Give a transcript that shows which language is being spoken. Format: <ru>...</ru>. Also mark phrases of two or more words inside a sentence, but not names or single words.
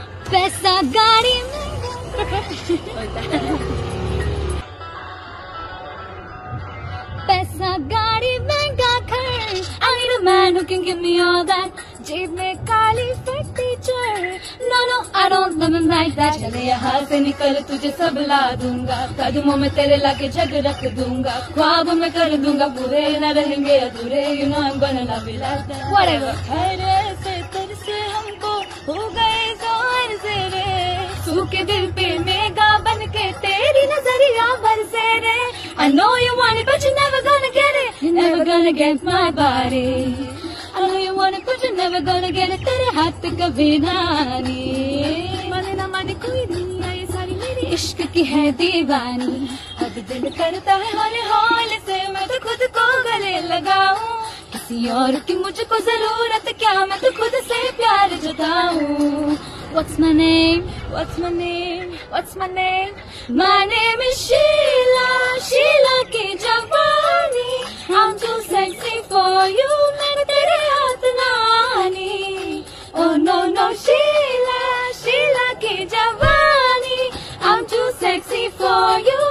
<hi>पैसा गाड़ी पैसा गाड़ी महंगा घर</hi> <en>I need a man who can give me all that</en> <hi>जेब में काली फटी चढ़</hi> <en>No no I don't love him like that</en> <hi>चले यहाँ से निकल तुझे सब ला दूंगा कदमों में तेरे लाके जग रख दूंगा ख्वाब में कर दूंगा पूरे न रहेंगे अधूरे</hi> <en>You know I'm gonna love you like that</en> <hi>Whatever ऐसे तरसे हमको हो गए जोर से रे सूखे दिल पे मेगा बन के तेरी नजरिया बरसे रे</hi> <en>I know you want it but you're never gonna get it You're never gonna get my body I know you want it but you're never gonna get it</en> <hi>तेरे हाथ कभी ना आनी माने ना माने कोई दुनिया ये सारी मेरी इश्क की है दीवानी अब दिल करता है हौले हौले से मैं तो खुद को गले लगाऊं किसी और की मुझको जरूरत क्या मैं तो खुद से प्यार जताऊं</hi> <en>What's my name? What's my name? What's my name? My name is Sheila, Sheila</en> <hi>की जवानी</hi> <en>I'm too sexy for you</en> <hi>मैंने तेरे हाथ ना आनी</hi> <en>Oh no no Sheila, Sheila</en> <hi>की जवानी</hi> <en>I'm too sexy for</en>